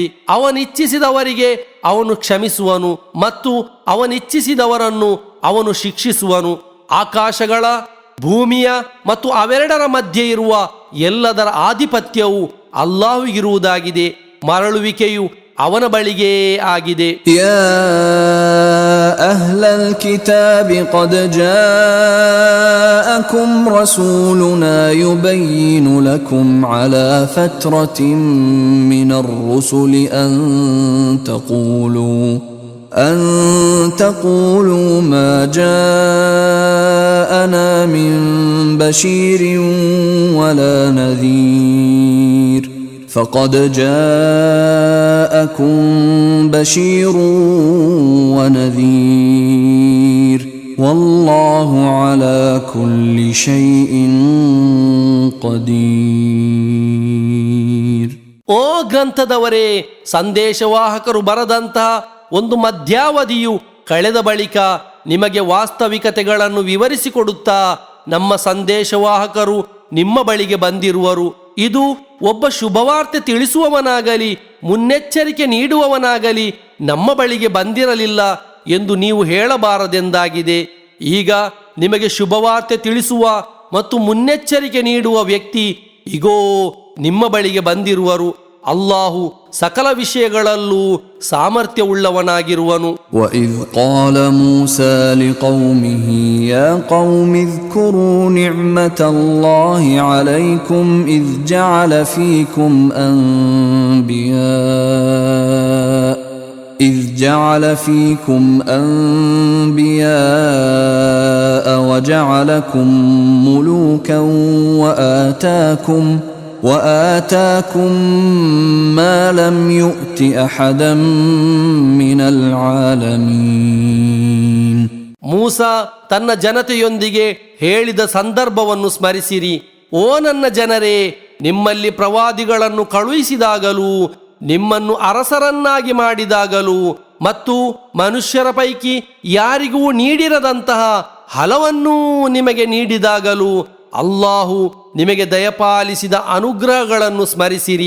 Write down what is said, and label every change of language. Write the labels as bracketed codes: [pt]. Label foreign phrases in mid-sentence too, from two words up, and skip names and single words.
[kn] ಅವನಿಚ್ಛಿಸಿದವರಿಗೆ ಅವನು ಕ್ಷಮಿಸುವನು ಮತ್ತು ಅವನಿಚ್ಛಿಸಿದವರನ್ನು ಅವನು ಶಿಕ್ಷಿಸುವನು. ಆಕಾಶಗಳ, ಭೂಮಿಯ ಮತ್ತು ಅವೆರಡರ ಮಧ್ಯೆ ಇರುವ ಎಲ್ಲದರ ಆಧಿಪತ್ಯವು ಅಲ್ಲಾಹುವಿಗಿರುವುದಾಗಿದೆ. ಮರಳುವಿಕೆಯು ಅವನ ಬಳಿಗೇ ಆಗಿದೆ. [ar] يا أهل الكتاب قد جاءكم جاءكم رسولنا يبين لكم على فترة من الرسل أن تقولوا ما جاءنا من بشير ولا نذير فقد جاءكم بشير ونذير والله على كل شيء قدير. [kn] ಓ ಗ್ರಂಥದವರೇ, ಸಂದೇಶವಾಹಕರು ಬರದಂತಹ ಒಂದು ಮಧ್ಯಾವಧಿಯು ಕಳೆದ ಬಳಿಕ ನಿಮಗೆ ವಾಸ್ತವಿಕತೆಗಳನ್ನು ವಿವರಿಸಿಕೊಡುತ್ತಾ ನಮ್ಮ ಸಂದೇಶವಾಹಕರು ನಿಮ್ಮ ಬಳಿಗೆ ಬಂದಿರುವರು. ಇದು ಒಬ್ಬ ಶುಭವಾರ್ತೆ ತಿಳಿಸುವವನಾಗಲಿ ಮುನ್ನೆಚ್ಚರಿಕೆ ನೀಡುವವನಾಗಲಿ ನಮ್ಮ ಬಳಿಗೆ ಬಂದಿರಲಿಲ್ಲ ಎಂದು ನೀವು ಹೇಳಬಾರದೆಂದಾಗಿದೆ. ಈಗ ನಿಮಗೆ ಶುಭವಾರ್ತೆ ತಿಳಿಸುವ ಮತ್ತು ಮುನ್ನೆಚ್ಚರಿಕೆ ನೀಡುವ ವ್ಯಕ್ತಿ ಇಗೋ ನಿಮ್ಮ ಬಳಿಗೆ ಬಂದಿರುವರು. ಅಲ್ಲಾಹು ಸಕಲ ವಿಷಯಗಳಲ್ಲೂ ಸಾಮರ್ಥ್ಯವುಳ್ಳವನಾಗಿರುವನು. [ar] وَإِذْ قَالَ مُوسَى لِقَوْمِهِ يَا قَوْمِ اذْكُرُوا نِعْمَةَ اللَّهِ عَلَيْكُمْ إِذْ جَعَلَ فِيكُمْ أَنْبِيَاءَ وَجَعَلَكُمْ مُلُوكًا وآتاكم ما لم يؤت أحدا من العالمين. [kn] ಮೂಸಾ ತನ್ನ ಜನತೆಯೊಂದಿಗೆ ಹೇಳಿದ ಸಂದರ್ಭವನ್ನು ಸ್ಮರಿಸಿರಿ. ಓ ನನ್ನ ಜನರೇ, ನಿಮ್ಮಲ್ಲಿ ಪ್ರವಾದಿಗಳನ್ನು ಕಳುಹಿಸಿದಾಗಲೂ ನಿಮ್ಮನ್ನು ಅರಸರನ್ನಾಗಿ ಮಾಡಿದಾಗಲೂ ಮತ್ತು ಮನುಷ್ಯರ ಪೈಕಿ ಯಾರಿಗೂ ನೀಡಿರದಂತಹ ಹಲವನ್ನೂ ನಿಮಗೆ ನೀಡಿದಾಗಲೂ ಅಲ್ಲಾಹು ನಿಮಗೆ ದಯಪಾಲಿಸಿದ ಅನುಗ್ರಹಗಳನ್ನು ಸ್ಮರಿಸಿರಿ.